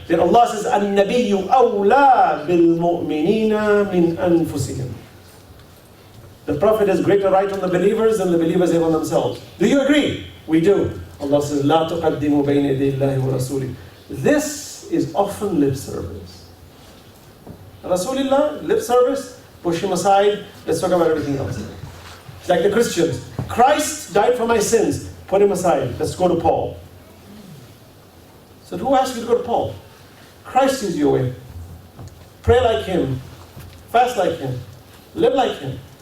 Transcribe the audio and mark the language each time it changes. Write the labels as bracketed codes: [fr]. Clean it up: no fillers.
[en] Then Allah says, [ar] النَّبِيُّ أَوْلَى بِالْمُؤْمِنِينَ مِنْ أَنفُسِهِمْ. [en] The prophet has greater right on the believers than the believers have on themselves. Do you agree? We do. Allah says, [ar] لَا تُقَدِّمُوا بَيْنَ يَدَيِ اللَّهِ وَرَسُولِهِ. [en] This is often lip service. Rasulullah, lip service, push him aside, let's talk about everything else. It's like the Christians. Christ died for my sins, put him aside, let's go to Paul. So who asked you to go to Paul? Christ is your way. Pray like him, fast like him, live like him.